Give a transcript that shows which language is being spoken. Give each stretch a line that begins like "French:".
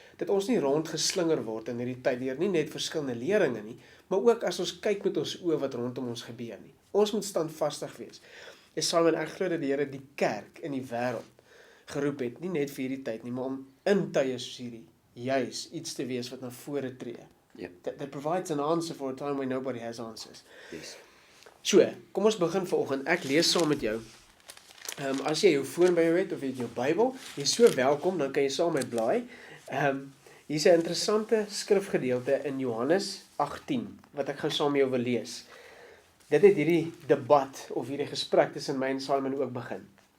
Afrikaans: Dat ons nie rondgeslinger word in hierdie tyd deur nie net verskillende leringe nie, maar ook as ons kyk met ons oë wat rondom ons gebeur nie. Ons moet standvastig wees. Simon, ek glo dat die Here die kerk in die wêreld geroep het, nie net vir hierdie tyd nie, maar om in tye soos hierdie juis iets te wees wat na vore tree.
English: Yeah. That provides an answer for a time when nobody has answers. Yes.
Afrikaans: So, kom ons begin vanoggend. Ek lees saam met jou. As jy jou foon by jou het of jy het jou Bybel, jy is so welkom, dan kan jy saam met blaai. Hier is 'n interessante skrifgedeelte in Johannes 18, wat ek gou saam met jou wil lees. Dit het hierdie debat, of hierdie gesprek tussen my en Simon ook begin.